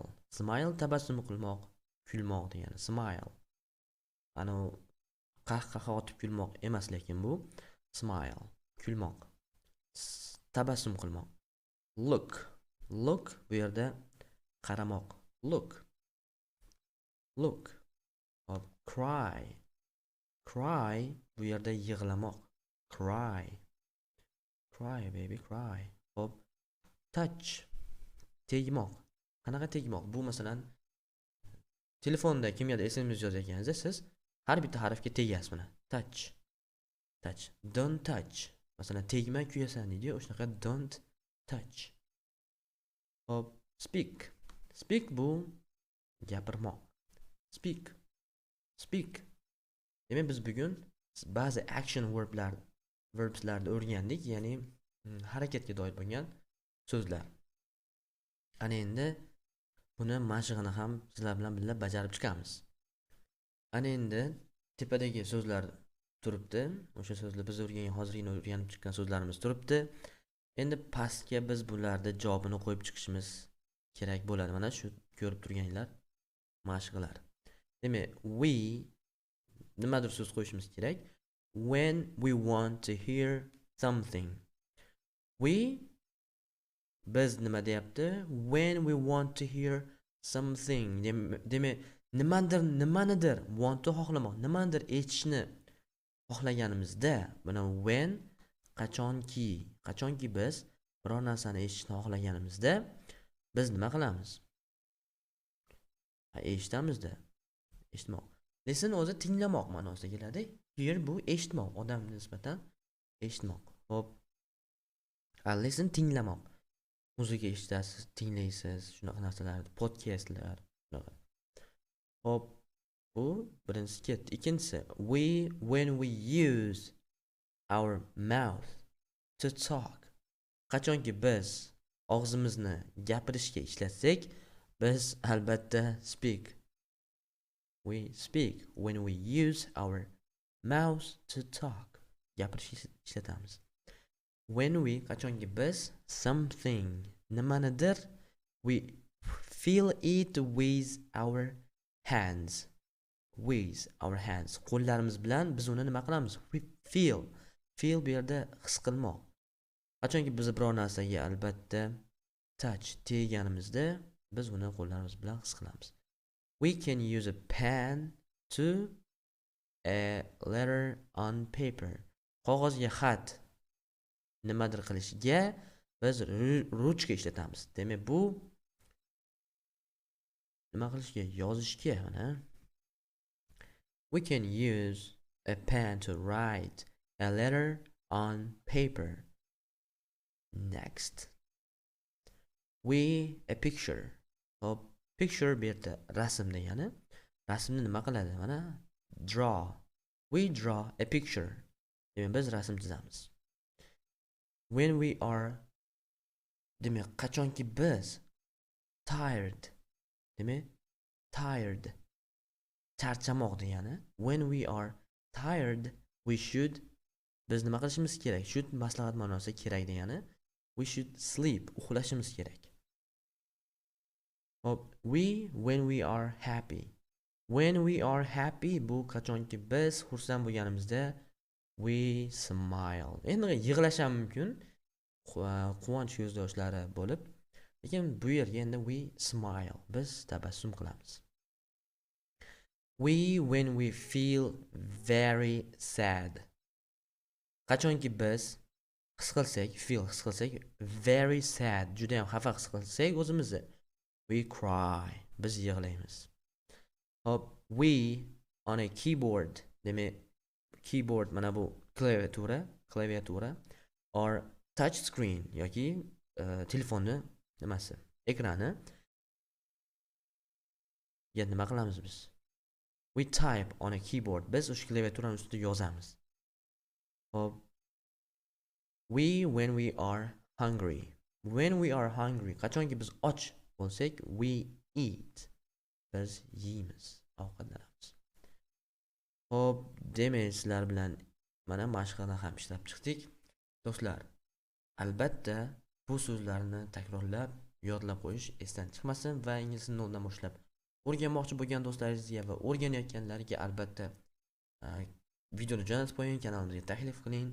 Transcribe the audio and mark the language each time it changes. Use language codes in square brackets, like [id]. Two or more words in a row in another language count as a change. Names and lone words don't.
[uz] Smile tabassum qilmoq, kulmoq degani. Smile. Ana qahqaha otib kulmoq emas, lekin bu smile, kulmoq, tabassum qilmoq. Look. Look bu yerda qaramoq. Look. Look. Hop, cry. Cry bu yerda yig'lamoq. [en] Cry. Cry baby, cry. [uz] Hop, touch. Tegmoq. Qanaqa tegmoq? Bu masalan telefonda kimgadir SMS yozayotganingizda siz har bitta harfga tegasiz mana. [en] Touch. Touch. Don't touch. [uz] Masalan, tegma kuyasan deydi, o'shanaqa [en] don't touch. [uz] Hop, speak. Speak bu gapirmoq. [en] Speak. Speak. [uz] Demak, biz bugun ba'zi [en] action verbslarni [uz] o'rgandik, ya'ni harakatga doir bo'lgan so'zlar. Ana endi buni mashqini ham sizlar bilan birga bajarib chiqamiz. Ana endi tepadagi so'zlar turibdi. O'sha so'zlar biz hozirgina o'rganib chiqqan so'zlarimiz turibdi. Endi pastga biz bularda javobini qo'yib chiqishimiz kerak bo'ladi. Mana shu ko'rib turganlar mashqlar. Demak, we nimadir so'z qo'yishimiz kerak. [en] When we want to hear something. [uz] We biz nima deyapti? [en] When we want to hear something. [uz] Demak, nimanidir [en] want to [uz] xohlamoq, nimanidir eshitishni xohlaganimizda, buni when qachonki biz biror narsani eshitishni xohlaganimizda biz nima qilamiz? Eshitamizda. Eshitmoq. Listen o'zi tinglamoq ma'nosida keladi. Hear bu eshitmoq, odamga nisbatan eshitmoq. Xo'p. Listen tinglamoq. Musiqa eshitasiz, tinglaysiz, shunaqa narsalarni, podcastlar, shunaqa. Hop, bu birinchisi ketdi. Ikkinchisi, [en] when we use our mouth to talk. [uz] Qachonki biz og'zimizni gapirishga ishlatsak, biz albatta speak. [en] We speak when we use our mouth to talk. [uz] Gapirishga ishlatamiz. [en] When we [uz] qachonki biz [en] something nimanidir we feel it with our hands. with our hands. [uz] Qo'llarimiz bilan biz uni nima qilamiz? [en] We feel. [uz] Feel bu yerda his qilmoq. Qachonki biz biror narsaga albatta touch tegganimizda biz uni qo'llarimiz bilan his qilamiz. [en] We can use a pen to a letter on paper. [uz] Qog'ozga xat nimadir qilishga biz ruchka ishlatamiz. Demak, bu nima qilishga? Yozishga, mana. [en] We can use a pen to write a letter on paper. Next. A picture. [uz] Hop, picture bu yerda rasm degani. Rasmni nima qiladi? [en] Mana draw. We draw a picture. [uz] Demak, biz rasm chizamiz. [en] When we are, [uz] demak, qachonki biz tired. Demak, tired. Charchamoq degani. [en] When we are tired, we should, [uz] biz nima qilishimiz kerak? Should maslahat ma'nosida kerak degani. [en] We should sleep. [uz] Uxlashimiz kerak. Hop, [en] when we are happy. When we are happy, [uz] bu qachonki biz xursand bo'lganimizda [en] we smile. [uz] Endi yig'lash ham mumkin. Quvonch ko'z yoshlari bo'lib, lekin bu yerga endi [en] we smile. [uz] Biz tabassum qilamiz. [en] When we feel very sad. [uz] Qachonki biz his qilsak, [en] very sad, [uz] juda ham xafa his qilsak o'zimizni, [en] we cry. [uz] Biz yig'laymiz. Hop, [en] we on a keyboard. [uz] Demak, keyboard mana bu klaviatura or [en] touch screen [uz] yoki telefonni nimasi, ekrani. Endi nima qilamiz biz? [en] We type on a keyboard. [uz] Biz o'sha klaviaturani ustida yozamiz. Hop, [en] when we are hungry. When we are hungry, [uz] qachonki biz och bo'lsak, [en] we eat. [uz] Biz yeymiz, ovqatlanamiz. Hop, demak, sizlar bilan mana mashqlarni ham ishlab chiqdik. Do'stlar, albatta bu so'zlarni takrorlab, yodlab qo'yish esdan chiqmasin va ingliz tilini noldan boshlab o'rganmoqchi bo'lgan do'stlaringizga va o'rganayotganlarga albatta videoni jo'natib qo'ying, kanalimizga taklif qiling.